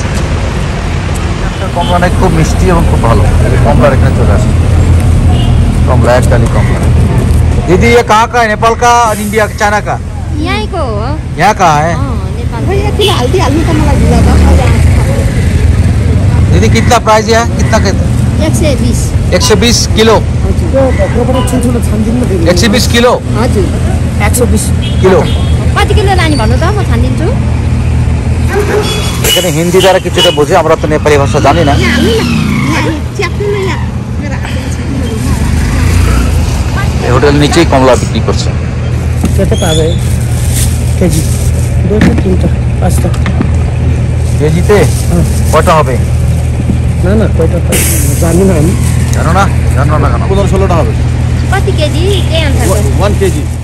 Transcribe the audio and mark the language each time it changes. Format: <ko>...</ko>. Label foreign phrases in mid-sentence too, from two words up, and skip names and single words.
<bn>কমলা নাকি খুব মিষ্টি এবং খুব ভালো। কমলার এখানে চলে আসে,</bn> <hi>कमला एक डाली कमला। दीदी ये कहाँ का है? नेपाल का और इंडिया चाइना का?</hi> <ne>यहीं को हो। यहाँ कहाँ है? नेपाल। हल्दी हाल्नु त मलाई ढिला भयो।</ne> <hi>दीदी कितना प्राइस है? कितना 120। 120 किलो। 120 किलो।</hi> <ne>हजुर 120 किलो। कति किलो लाने भन्नु त म छानिदिन्छु।</ne> <bn>এখানে হিন্দি দ্বারা কিছুটা বোঝে, আমরা তো নেপালি ভাষা জানি না। এই হোটেল নিচেই কমলা বিক্রি করছে। কত পাবে কেজি? 2 3টা 5টা কেজিতে কত হবে? না না কয়টা জানি না আমি। জানো না? জানো না কেন? 15-16টা হবে।</bn> <ne>कति केजी त्यही अनुसारको</ne> <bn>1 কেজি।</bn>